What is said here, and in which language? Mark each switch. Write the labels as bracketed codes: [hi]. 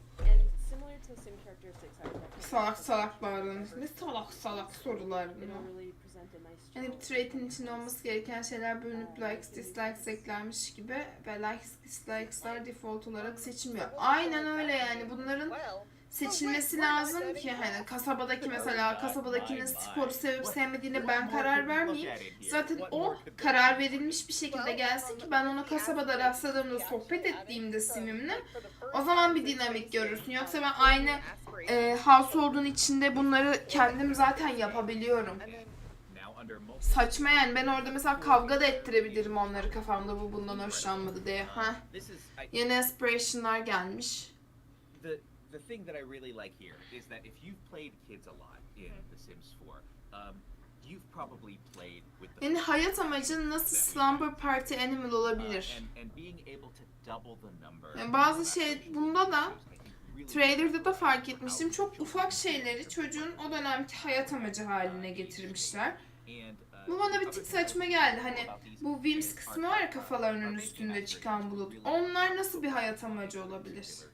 [en] And similar to sim characteristics, I would [tr] Salak bağırıyorsunuz. Ne salak sorular bunlar. Hani bir trait'in içinde olması gereken şeyler bölünüp likes, dislikes eklenmiş gibi ve likes, dislikes'lar default olarak seçilmiyor. Aynen öyle yani bunların seçilmesi lazım ki hani kasabadakinin sporu sevip sevmediğine ben karar vermeyeyim. Zaten o karar verilmiş bir şekilde gelsin ki ben onu kasabada rastladığımda sohbet ettiğimde simimle o zaman bir dinamik görürsün. Yoksa ben aynı household'un içinde bunları kendim zaten yapabiliyorum. Saçma yani ben orada mesela kavga da ettirebilirim onları kafamda bu bundan hoşlanmadı diye. Yeni aspiration'lar gelmiş. [en] The thing that I really like here is that if you've played kids a lot in The Sims 4, you've probably played with the [tr] yani hayat amacın nasıl [en] slumber party animal [tr] olabilir? [en] And being able to double the number. [tr] Yani bazı şey bunda da trailer'da da fark etmiştim. Çok ufak şeyleri çocuğun o dönemki hayat amacı haline getirmişler. Bu bana bir tık saçma geldi. Hani bu Wims kısmı var ya kafalarının üstünde çıkan bulut. Onlar nasıl bir hayat amacı olabilir?